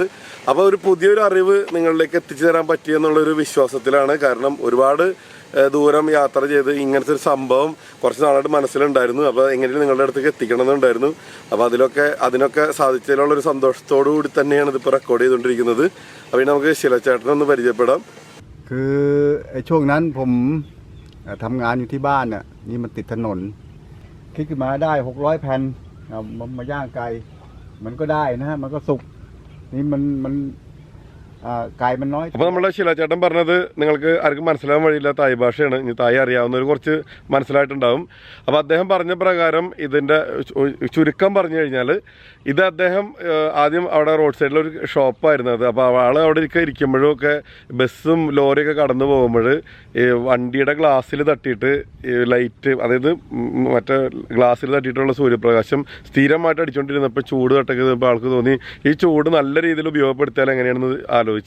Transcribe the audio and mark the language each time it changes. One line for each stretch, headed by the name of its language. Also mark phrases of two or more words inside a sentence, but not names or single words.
Malayalam: അപ്പോൾ ഒരു പുതിയൊരു അറിവ് നിങ്ങളിലേക്ക് എത്തിച്ചു തരാൻ പറ്റിയെന്നുള്ളൊരു വിശ്വാസത്തിലാണ്. കാരണം ഒരുപാട് ദൂരം യാത്ര ചെയ്ത് ഇങ്ങനത്തെ ഒരു സംഭവം കുറച്ച് നാളായിട്ട് മനസ്സിലുണ്ടായിരുന്നു. അപ്പോൾ എങ്ങനെയും നിങ്ങളുടെ അടുത്തേക്ക് എത്തിക്കണമെന്നുണ്ടായിരുന്നു. അപ്പോൾ അതിനൊക്കെ സാധിച്ചതിലുള്ളൊരു സന്തോഷത്തോടു കൂടി തന്നെയാണ് ഇതിപ്പോൾ റെക്കോർഡ് ചെയ്തുകൊണ്ടിരിക്കുന്നത്. അപ്പോൾ നമുക്ക് ശിലച്ചേട്ടനൊന്ന് പരിചയപ്പെടാം.
Thai: ช่วงนั้นผมทำงานอยู่ที่บ้านน่ะนี่มันติดถนนคิดขึ้นมาได้600 แผ่นมาย่างไก่มันก็ได้นะฮะมันก็สุกนี่มันไก่มันน้อย.
Malayalam: അപ്പോൾ നമ്മുടെ ശിലാചേട്ടൻ പറഞ്ഞത് നിങ്ങൾക്ക് ആർക്കും മനസ്സിലാവാൻ വഴിയില്ല തായ് ഭാഷയാണ്. ഇനി തായ് അറിയാവുന്നവർ കുറച്ച് മനസ്സിലായിട്ടുണ്ടാവും. അപ്പോൾ അദ്ദേഹം പറഞ്ഞ പ്രകാരം ഇതിൻ്റെ ചുരുക്കം പറഞ്ഞു കഴിഞ്ഞാൽ ഇത് അദ്ദേഹം ആദ്യം അവിടെ റോഡ് സൈഡിലൊരു ഷോപ്പായിരുന്നു അത്. അപ്പോൾ ആൾ അവിടെ ഇരിക്കുമ്പോഴും ഒക്കെ ബസ്സും ലോറിയൊക്കെ കടന്നു പോകുമ്പോൾ ഈ വണ്ടിയുടെ ഗ്ലാസ്സിൽ തട്ടിയിട്ട് ലൈറ്റ്, അതായത് മറ്റേ ഗ്ലാസ്സിൽ തട്ടിയിട്ടുള്ള സൂര്യപ്രകാശം സ്ഥിരമായിട്ട് അടിച്ചുകൊണ്ടിരുന്നപ്പോൾ ചൂട് തട്ടൊക്കെ ആൾക്ക് തോന്നി ഈ ചൂട് നല്ല രീതിയിൽ ഉപയോഗപ്പെടുത്തിയാൽ എങ്ങനെയാണെന്ന് ആലോചിച്ച്.